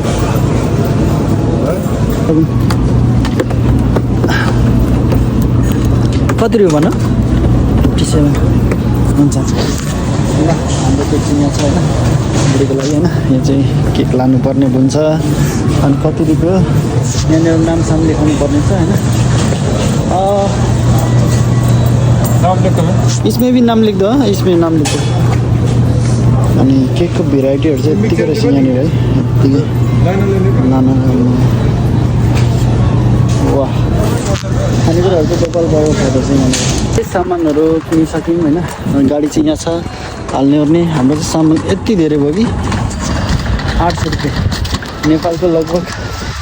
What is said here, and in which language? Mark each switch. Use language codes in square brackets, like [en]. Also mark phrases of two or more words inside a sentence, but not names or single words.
[ne] कति रुपियाँ भन 57 हुन्छ ल हाम्रो केक चाहिँ यहाँ छ होइन बुढीको लागि होइन यो चाहिँ केक लानुपर्ने हुन्छ अनि कति रुपियाँ यहाँनिर नामसाम लेखाउनु पर्ने छ होइन [hi] इसमें भी नाम लिख दो इसमें नाम लिख दो [ne] अनि केकको भेराइटीहरू चाहिँ यत्तिकै रहेछ यहाँनिर है यत्तिकै नाना वाह खानेकुराहरू चाहिँ दोकान गएको फाइदा छ यहाँनिर त्यही सामानहरू किनिसक्यौँ होइन गाडी चाहिँ यहाँ छ हाल्ने ओर्ने हाम्रो चाहिँ सामान यति धेरै भयो कि 800 रुपियाँ नेपालको लगभग 8